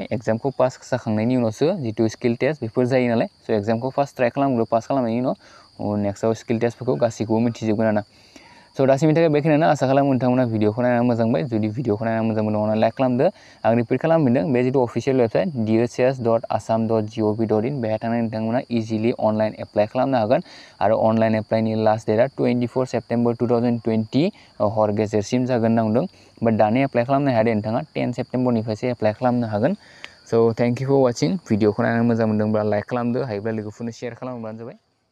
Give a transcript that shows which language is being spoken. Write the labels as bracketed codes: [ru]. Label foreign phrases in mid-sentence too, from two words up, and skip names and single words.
[brx] एग्जामखौ पास जाखांनायनि उनावसो जितु [en] skill test [brx] बेफोर जायो नालाय। स' एग्जामखौ [en] first try [brx] खालामग्रो, पास खालामनायनि उनाव नेक्स्टआव स्किल टेस्टफोरखौ गासैखौबो मिथिजोबगोन आरोना। स' दासिमनि थाखाय बेखिनियानो। आसा खालामो नोंथांमोना भिडिअखौ नायनानै मोजां मोनबाय। जुदि भिडिअखौ नायनानै मोजां मोनदोंब्ला लाइक खालामदो। आं रिपिट खालामफिनदों, बे जितु [en] official website [brx] dhs.assam.gov.in बेहाय थांनानै नोंथांमोना [en] easily online apply [brx] खालामनो हागोन। आरो अनलाइन एप्लाइनि [en] last date [brx] 24 सेप्टेम्बर 2020 हर गेजेरसिम जागोन होनना बुंदों। बाट दानो एप्लाइ खालामनो हाया दे नोंथाङा, 10 सेप्टेम्बरनिफ्रायसो एप्लाइ खालामनो हागोन। [en] स' thank you for watching. [brx] भिडिअखौ नायनानै मोजां मोनदोंब्ला लाइक खालामदो, हायोब्ला लोगोफोरनो शेयार खालामब्लानो जाबाय।